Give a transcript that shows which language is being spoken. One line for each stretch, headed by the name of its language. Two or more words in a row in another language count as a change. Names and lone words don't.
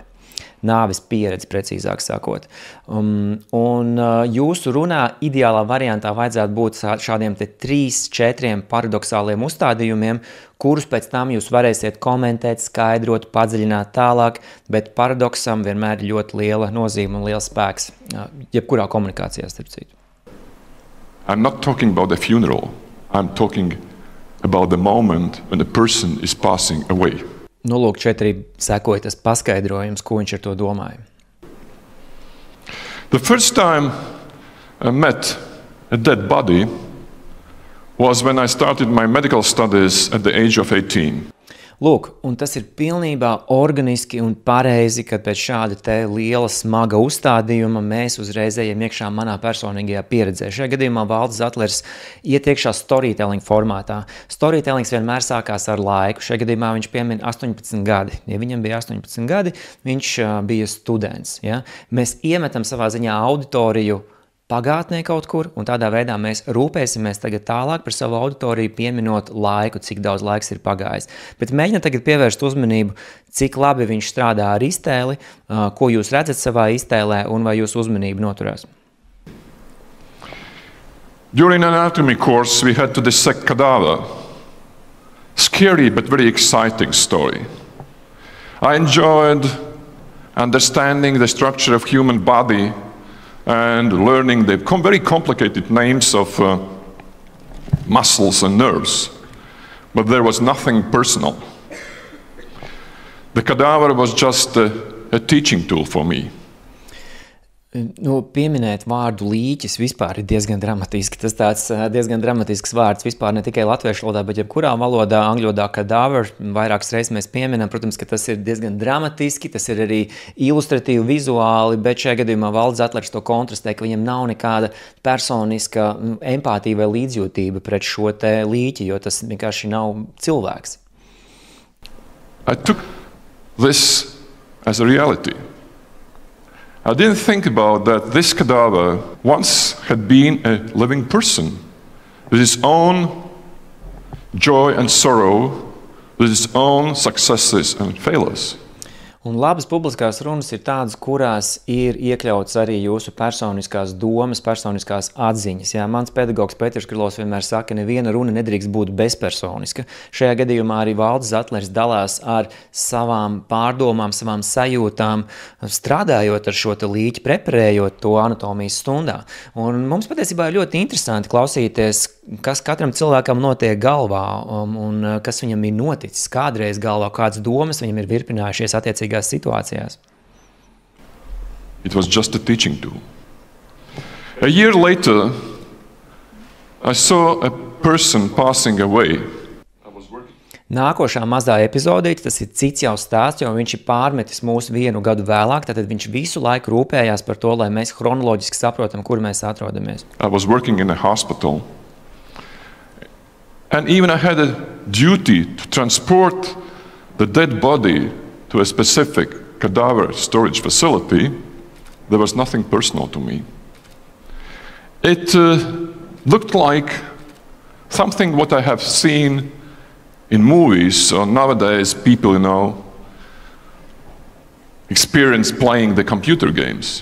Latvian: Nāves pieredze, precīzāk sakot. Un jūsu runā ideālā variantā vajadzētu būt šādiem 3-4 paradoxāliem uzstādījumiem, kurus pēc tam jūs varēsiet komentēt, skaidrot, padziļināt tālāk, bet paradoksam vienmēr ir ļoti liela nozīme un liels spēks, jebkurā komunikācijā, starp citu.
English: I'm not talking about the funeral. I'm talking about the moment when a person is passing away.
Latvian: Lūk, šeit arī sekoja tas paskaidrojums, ko viņš ar to domāja.
English: The first time I met a dead body was when I started my medical studies at the age of 18.
Latvian: Lūk, un tas ir pilnībā organiski un pareizi, kad pēc šāda te liela, smaga uzstādījuma mēs uzreiz ejam iekšā manā personīgajā pieredzē. Šajā gadījumā Valdis Zatlers iet iekšā storytelling formātā. Storytellings vienmēr sākās ar laiku. Šajā gadījumā viņš piemin 18 gadi. Ja viņam bija 18 gadi, viņš bija students. Ja? Mēs iemetam savā ziņā auditoriju pagātnē kaut kur, un tādā veidā mēs rūpēsimies tagad tālāk par savu auditoriju, pieminot laiku, cik daudz laiks ir pagājis. Bet mēģināt tagad pievērst uzmanību, cik labi viņš strādā ar iztēli, ko jūs redzat savā iztēlē, un vai jūs uzmanību noturās.
English: During an anatomy course, we had to dissect cadaver. Scary but very exciting story. I enjoyed understanding the structure of human body and learning the very complicated names of muscles and nerves. But there was nothing personal. The cadaver was just a teaching tool for me.
Latvian: Pieminēt vārdu līķis vispār ir diezgan dramatiski. Tas tāds diezgan dramatisks vārds vispār ne tikai latviešu valodā, bet jebkurā valodā, angļu valodā cadaver, vairākas reizes mēs pieminam, protams, ka tas ir diezgan dramatiski, tas ir arī ilustratīvi, vizuāli, bet šajā gadījumā Valdis Zatlers to kontrastē, ka viņam nav nekāda personiska empātija vai līdzjūtība pret šo te līķi, jo tas vienkārši nav cilvēks.
English: I took this as a reality. I didn't think about that this cadaver once had been a living person with his own joy and sorrow, with his own successes and failures.
Latvian: Un labas publiskās runas ir tādas, kurās ir iekļauts arī jūsu personiskās domas, personiskās atziņas. Jā, mans pedagogs Pēters Krilovs vienmēr saka, neviena runa nedrīkst būt bezpersoniska. Šajā gadījumā arī Valdis Zatlers dalās ar savām pārdomām, savām sajūtām, strādājot ar šo te līķi, preparējot to anatomijas stundā. Un mums patiesībā ir ļoti interesanti klausīties, kas katram cilvēkam notiek galvā un kas viņam ir noticis kādreiz galvā, kādas domas viņam ir virpinājušies attiecīgās situācijās.
English: It was just a teaching tool. A year later, I saw a person passing away.
Latvian: Nākošā mazā epizodīte, tas ir cits jau stāsts, jo viņš ir pārmetis mūsu 1 gadu vēlāk, tad viņš visu laiku rūpējās par to, lai mēs chronoloģiski saprotam, kur mēs atrodamies.
English: I was working in a hospital. And even I had a duty to transport the dead body to a specific cadaver storage facility. There was nothing personal to me. It looked like something what I have seen in movies, or nowadays people, experience playing the computer games.